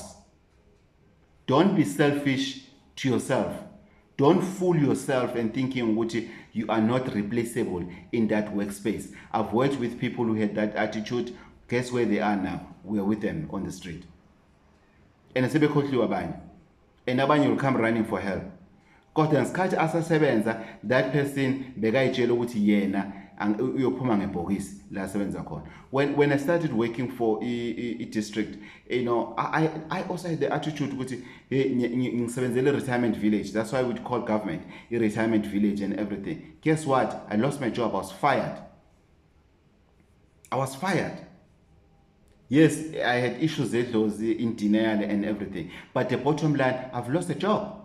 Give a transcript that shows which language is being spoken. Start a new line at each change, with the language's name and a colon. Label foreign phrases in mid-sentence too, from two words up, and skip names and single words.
English: Don't be selfish to yourself. Don't fool yourself and thinking you are not replaceable in that workspace. I've worked with people who had that attitude. Guess where they are now? We are with them on the street. and
North Ndebele: sebekhohliwe abanye,
English: and abanye will come running for help.
North Ndebele: Kodwa ngesikhathi asasebenza,
English: that person
North Ndebele: bekayitshela ukuthi yena uyophuma ngebhokisi la asebenza khona.
English: When I started working for a district, you know, I also had the attitude
North Ndebele: ukuthi ngisebenzele
English: retirement village. That's why we call government a retirement village and everything. Guess what? I lost my job. I was fired. Yes, I had issues with those in denial and everything. But the bottom line, I've lost a job.